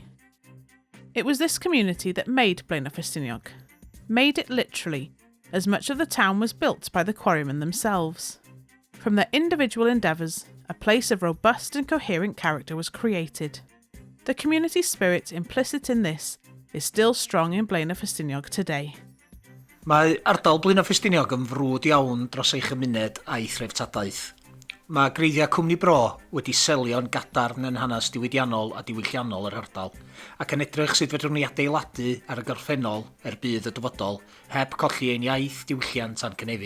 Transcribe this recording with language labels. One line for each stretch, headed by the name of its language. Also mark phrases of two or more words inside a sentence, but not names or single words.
English: It was this community that made Ffestiniog, made it literally, as much of the town was built by the quarrymen themselves. From their individual endeavours, a place of robust and coherent character was created. The community spirit implicit in this is still strong in Blaenau Ffestiniog today.
Welsh: Mae ardal Blaenau Ffestiniog yn frwd iawn dros ei chymuned a'i threftadaeth. Mae greiddiau cwmni bro wedi selio'n gadarn yn hanes diwydiannol a diwylliannol yr ardal, ac yn edrych sut fedrwn ni adeiladu ar y gorffennol bydd y dyfodol, heb colli ein iaith, diwylliant a'n cynefin.